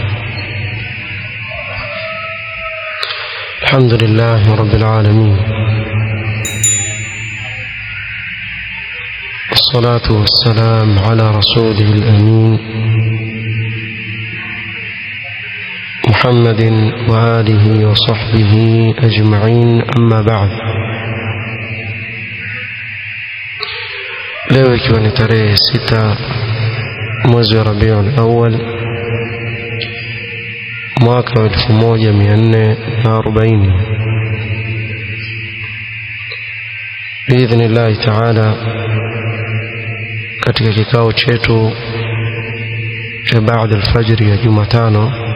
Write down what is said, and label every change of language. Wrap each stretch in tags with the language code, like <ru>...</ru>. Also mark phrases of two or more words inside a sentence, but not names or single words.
<ar>الحمد لله رب العالمين، والصلاة والسلام على رسوله الأمين محمد وآله وصحبه أجمعين، أما بعد.</ar> <sw>leo ikiwa ni tarehe 6 mwezi wa Rabiul Awwal mwaka wa 1440</sw> <ar>بإذن الله تعالى,</ar> <sw>katika kikao chetu cha baada alfajr ya Jumatano</sw>